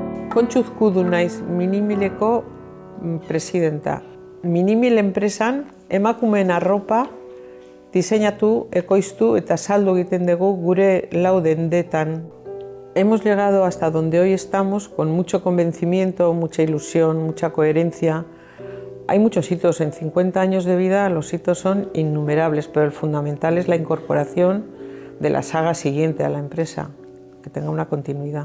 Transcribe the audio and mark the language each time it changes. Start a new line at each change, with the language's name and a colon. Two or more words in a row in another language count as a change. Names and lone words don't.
Basque: Kontxuz Kudu naiz Minimileko presidenta. Minimil enpresan emakumeen arropa diseinatu, ekoiztu eta saldu egiten dugu gure lau dendetan.
Spanish: Hemos llegado hasta donde hoy estamos con mucho convencimiento, mucha ilusión, mucha coherencia. Hay muchos hitos, en 50 años de vida los hitos son innumerables, pero el fundamental es la incorporación de la saga siguiente a la empresa, que tenga una continuidad.